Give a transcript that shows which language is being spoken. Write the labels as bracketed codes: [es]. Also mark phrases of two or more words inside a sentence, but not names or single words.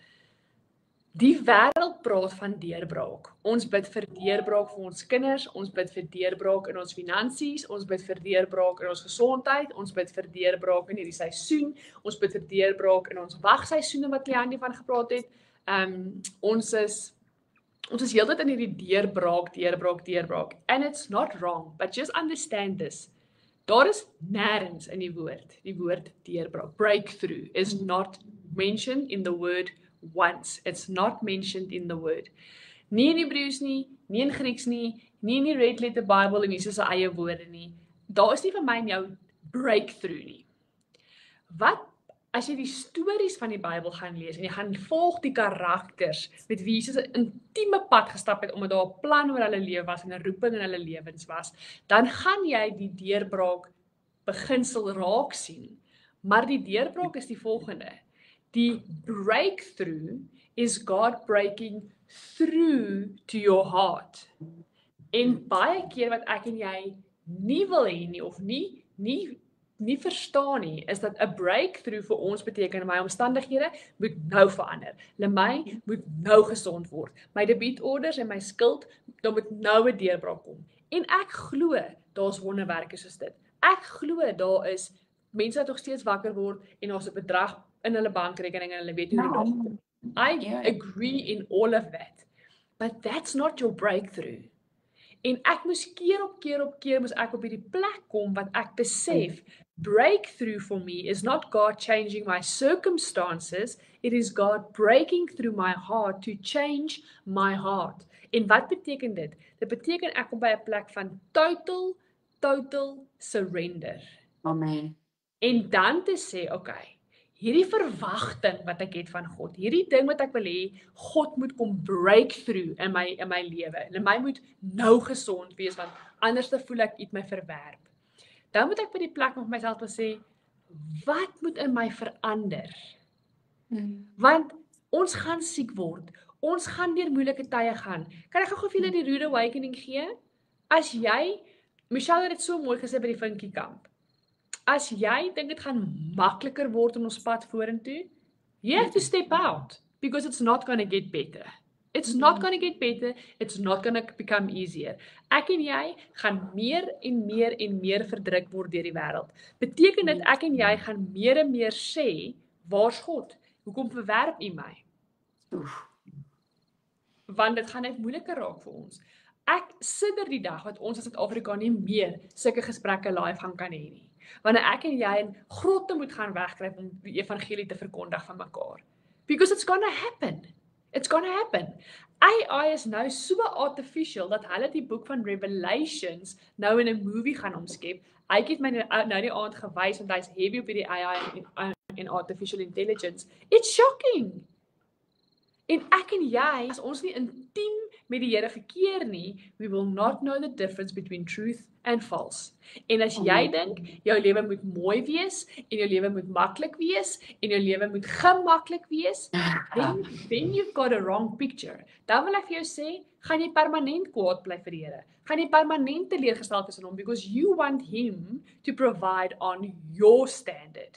[af] Die wêreld praat van deurbraak. Ons bid vir deurbraak vir ons kinders, ons bid vir deurbraak in ons finansies, ons bid vir deurbraak in ons gesondheid, ons bid vir deurbraak in hierdie seisoen, ons bid vir deurbraak in ons wagseisoene wat Leandie van gepraat het. Ons is heeltyd in hierdie deurbraak. [en] And it's not wrong, but just understand this. [af] Daar is nêrens in die woord deurbraak. [en] Breakthrough is not mentioned in the word once. It's not mentioned in the word. [af] Nie in Hebreëus nie, nie in Grieks nie, nie in die Red Letter Bible en Jesus se eie woorde nie. Daar is nie vir my en jou breakthrough nie. Wat as jy die stories van die Bybel gaan lees en jy gaan volg die karakters met wie Jesus 'n intieme pad gestap het omdat daar 'n plan oor hulle lewe was en 'n roeping in hulle lewens was, dan gaan jy die deurbraak beginsel raak sien. Maar die deurbraak is die volgende. [en] Die breakthrough is God breaking through to your heart. [af] En baie keer wat ek en jy nie wil hê nie of nie verstaan nie, is dat 'n breakthrough vir ons beteken my omstandighede moet nou verander. My moet nou gesond word. My debietorders en my skuld, daar moet nou 'n deurbraak kom. En ek glo daar's wonderwerke soos dit. Ek glo daar is mense wat nog steeds wakker word en daar's 'n bedrag in hulle bankrekening en hulle weet hoe die dag kom. [en] I agree in all of that. But that's not your breakthrough. [af] En ek moes keer op keer moes ek op hierdie plek kom wat ek besef, [en] breakthrough for me is not God changing my circumstances, it is God breaking through my heart to change my heart. [af] En wat beteken dit? Dit beteken ek kom by 'n plek van [en] total surrender. [af] Amen. En dan te sê, okay, hierdie verwagting wat ek het van God, hierdie ding wat ek wil hê, God moet kom breakthrough in my lewe. En my moet nou gesond wees, want anders dan voel ek iets my verwerp. Dan moet ek by die plek met myself sê, wat moet in my verander? Want Ons gaan siek word. Ons gaan deur moeilike tye gaan. Kan ek gou vir julle die [en] rude awakening [af] gee? As jy, Michelle het dit so mooi gesê by die Vinkie kamp. As jy dink dit gaan makliker word in ons pad vorentoe, [en] you have to step out because it's not going to get better. It's not going to get better, it's not going to become easier. [af] Ek en jy gaan meer en meer en meer verdruk word deur die wêreld. Beteken dit ek en jy gaan meer en meer sê, waar's God? Hoekom verwerp U my? Want dit gaan net moeiliker raak vir ons. Ek sidder die dag wat ons as Suid-Afrika nie meer sulke gesprekke live gaan kan hê nie. Wanneer ek en jy in grotte moet gaan wegkruip om die evangelie te verkondig van mekaar. [en] Because it's gonna happen. It's gonna happen. [af] AI is nou so artificial dat hulle die boek van Revelations nou in 'n movie gaan omskep. Hy het my nou die aand gewys want hy's heavy op hierdie AI en [en] artificial intelligence. It's shocking. [af] En ek en jy, as ons nie intiem met die Here verkeer nie, [en] we will not know the difference between truth and false. [af] En as jy dink, jou lewe moet mooi wees, en jou lewe moet maklik wees, en jou lewe moet gemaklik wees, [en] then you've got a wrong picture. [af] Dan wil ek vir jou sê, gaan jy permanent kwaad bly vir die Here. Gaan jy permanent teleurgesteld wees in hom, [en] because you want him to provide on your standard.